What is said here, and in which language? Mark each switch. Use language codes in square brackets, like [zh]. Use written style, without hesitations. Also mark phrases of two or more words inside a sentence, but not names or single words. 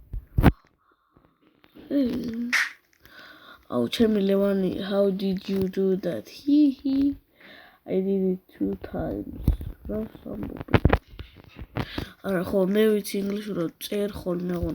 [ka] ჩემი ლევანი, [en] how did you do that? I did it 2 times. [ka] რა სამბობი. არა ხო მე ვიცი ინგლისურად წერ ხოლმე აღონ.